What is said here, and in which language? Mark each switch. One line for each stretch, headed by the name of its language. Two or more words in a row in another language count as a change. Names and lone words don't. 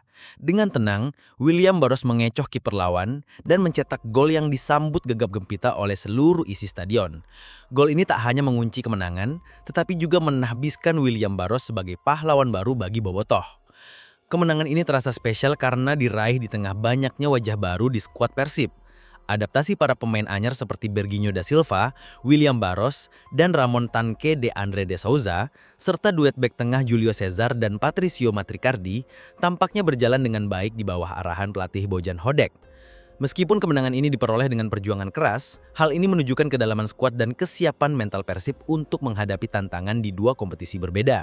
Indonesian: Dengan tenang, William Barros mengecoh kiper lawan dan mencetak gol yang disambut gegap gempita oleh seluruh isi stadion. Gol ini tak hanya mengunci kemenangan, tetapi juga menahbiskan William Barros sebagai pahlawan baru bagi bobotoh. Kemenangan ini terasa spesial karena diraih di tengah banyaknya wajah baru di skuad Persib. Adaptasi para pemain anyar seperti Berguino da Silva, William Barros, dan Ramon Tanque de Andre de Souza, serta duet bek tengah Julio Cesar dan Patricio Matricardi, tampaknya berjalan dengan baik di bawah arahan pelatih Bojan Hodak. Meskipun kemenangan ini diperoleh dengan perjuangan keras, hal ini menunjukkan kedalaman skuad dan kesiapan mental Persib untuk menghadapi tantangan di dua kompetisi berbeda.